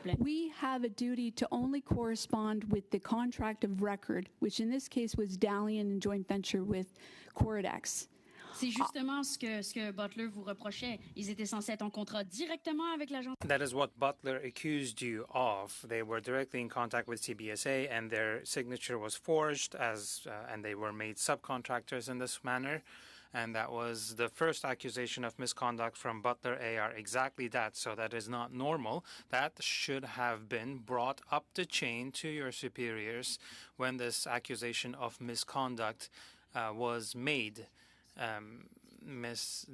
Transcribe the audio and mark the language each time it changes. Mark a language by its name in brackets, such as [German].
[English] We have a duty to only correspond with the contract of record, which in this case was Dalian in joint venture with Corridex. [French] C'est justement ce que Butler vous reprochait. Ils étaient censés être en contrat directement avec l'agence. [English] That is what Butler accused you of. They were directly in contact with CBSA, and their signature was forged, and they were made subcontractors in this manner. And that was the first accusation of misconduct from Butler AR. Exactly that. So that is not normal. That should have been brought up the chain to your superiors when this accusation of misconduct was made. Ms.